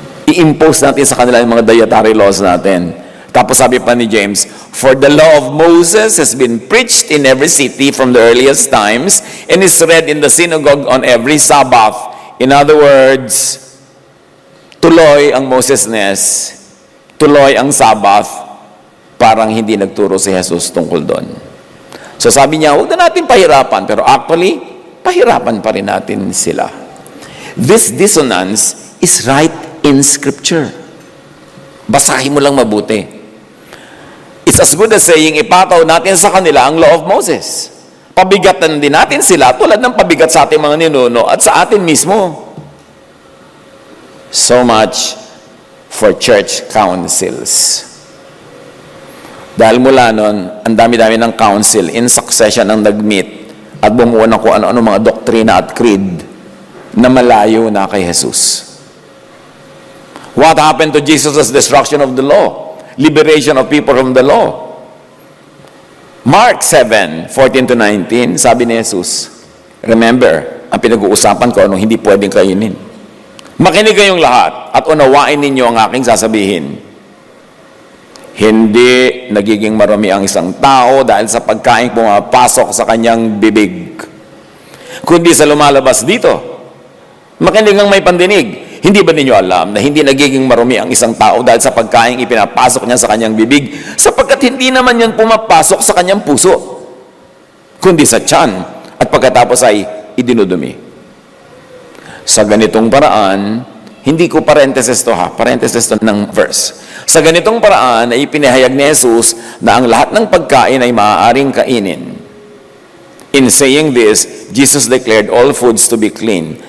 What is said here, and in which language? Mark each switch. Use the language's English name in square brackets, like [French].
[Filipino] I-impose natin sa kanila yung mga dietary laws natin. Tapos sabi pa ni James, [English] for the law of Moses has been preached in every city from the earliest times and is read in the synagogue on every Sabbath. In other words, [Filipino] tuloy ang Mosesness, tuloy ang Sabbath, parang hindi nagturo si Jesus tungkol doon. So sabi niya, huwag na natin pahirapan, pero actually, pahirapan pa rin natin sila. [English] This dissonance is right in Scripture. [Filipino] Basahin mo lang mabuti. [English] It's as good as saying, [Filipino] ipataw natin sa kanila ang law of Moses. Pabigatan din natin sila tulad ng pabigat sa ating mga ninuno at sa atin mismo. [English] So much for church councils. [Filipino] Dahil mula nun, ang dami-dami ng council, in succession ang nag-meet at bumuo ng kung ano-ano mga doktrina at creed na malayo na kay Jesus. [English] What happened to Jesus' destruction of the law? Liberation of people from the law. [Filipino] Mark 7:14-19, sabi ni Jesus, remember, ang pinag-uusapan ko anong hindi pwedeng kainin. Makinig kayong lahat at unawain ninyo ang aking sasabihin. Hindi nagiging marami ang isang tao dahil sa pagkain pumapasok sa kanyang bibig, kundi sa lumalabas dito. Makinig ng may pandinig. Hindi ba ninyo alam na hindi nagiging marumi ang isang tao dahil sa pagkain ipinapasok niya sa kanyang bibig, sapagkat hindi naman yun pumapasok sa kanyang puso, kundi sa tiyan, at pagkatapos ay idinudumi. Sa ganitong paraan, hindi ko parenthesis to ng verse. Sa ganitong paraan ay ipinahayag ni Jesus na ang lahat ng pagkain ay maaaring kainin. [English] In saying this, Jesus declared all foods to be clean.